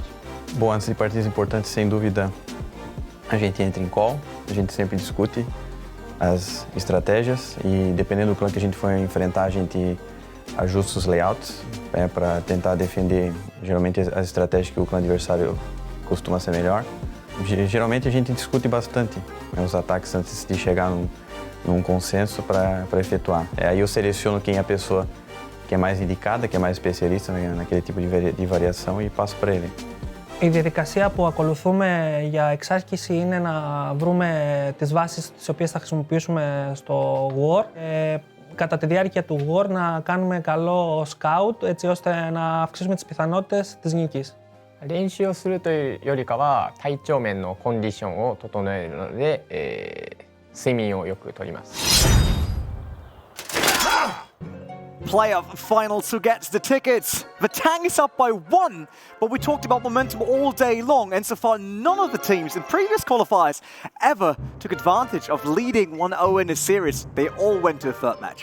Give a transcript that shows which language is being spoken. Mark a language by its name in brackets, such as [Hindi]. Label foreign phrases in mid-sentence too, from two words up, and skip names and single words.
[Portuguese] Bom, antes de partidas importantes, sem dúvida, a gente entra em call, a gente sempre discute as estratégias e dependendo do clã que a gente for enfrentar, a gente ajusta os layouts para tentar defender geralmente as estratégias que o clã adversário costuma ser melhor. Geralmente a gente discute bastante os ataques antes de chegar num consenso para efetuar. Aí eu seleciono quem é a pessoa que é mais indicada, que é mais especialista naquele tipo de variação e passo para ele. [Greek] Η διαδικασία που ακολουθούμε για εξάσκηση είναι να βρούμε τις βάσεις τις οποίες θα χρησιμοποιήσουμε στο War. Κατά τη διάρκεια του War να κάνουμε καλό scout έτσι ώστε να αυξήσουμε τις πιθανότητες της νίκης. [Japanese] 練習をするというよりかは体調面のコンディションを整えるので、睡眠をよくとります。 [English] Playoff finals who gets the tickets. Vatang is up by 1, but we talked about momentum all day long, and so far none of the teams in previous qualifiers ever took advantage of leading 1-0 in a series. They all went to a third match.